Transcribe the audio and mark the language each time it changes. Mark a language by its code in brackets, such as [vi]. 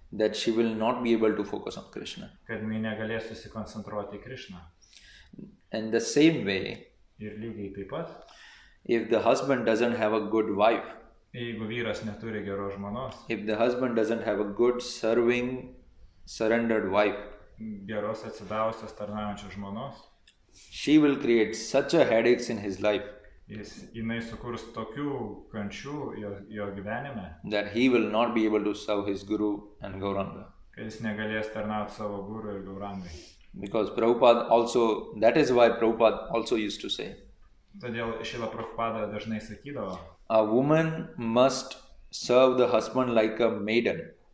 [en] that she will not be able to focus on Krishna. [lt] Kad jinai negalės susikoncentruoti į Krishną. [en] And the same way, [lt] ir lygiai taip pat, [en] if the husband doesn't have a good wife, [lt] jeigu vyras neturi geros žmonos, [en] if the husband doesn't have a good serving, surrendered wife, [lt] geros atsidavusios tarnaujančios žmonos, [en] she will create such a headaches in his life, [lt] jinai sukurs tokių kančių jo gyvenime, [en] that he will not be able to serve his guru and Gauranga. [lt] Kad jis negalės tarnauti savo guru ir Gaurangai. [en] Because Prabhupada also, that is why Prabhupada also used to say, [lt] Todėl Šrila Prabhupada dažnai sakydavo, [en] a woman must serve the husband like a maiden.